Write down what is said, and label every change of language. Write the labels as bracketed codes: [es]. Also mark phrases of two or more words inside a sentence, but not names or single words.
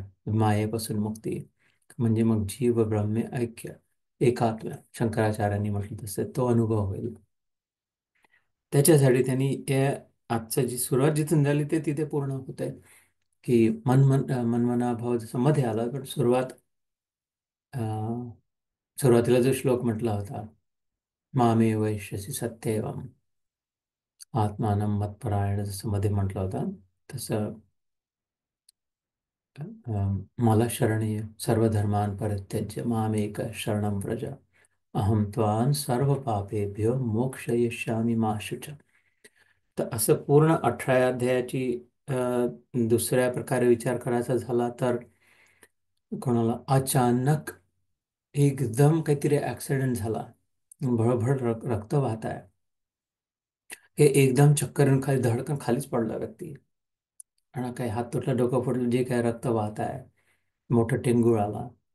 [mr] मायेपासून मुक्ती म्हणजे मग जीव ब्रह्मे ऐक्य, एकात्म, शंकराचार्यांनी म्हटलं तसं तो अनुभव होईल. त्याच्यासाठी त्यांनी आजचं जी सुरुवात जिथून झाली ते तिथे पूर्ण होत आहे. की [sa] मनमना भाव [mr] जसं मध्ये आला, पण सुरुवातीला जो श्लोक म्हटला होता, [sa] मामे वैश्यसी सत्येवम आत्मानं मत्परायण, [mr] जसं मध्ये म्हटलं होतं तसं मला शरण ये, [sa] सर्वधर्मान् परित्यज्य मामेक शरणं व्रज, अहम त्वां सर्व पापेभ्यो मोक्षयिष्यामि मा शुच. [mr] तर असं पूर्ण 18 अध्यायाची दुसऱ्या प्रकारे विचार करायचा झाला तर, कोणाला अचानक एकदम काहीतरी ऍक्सिडेंट झाला, भळभळ रक्त वाहत आहे, हे एकदम चक्कर येऊन खाली धडकन खालीच पडला व्यक्ती, आणि काही हात तुटला, डोकं फुटलं, जे काय रक्त वाहत आहे, मोठं टेंगूळ आला.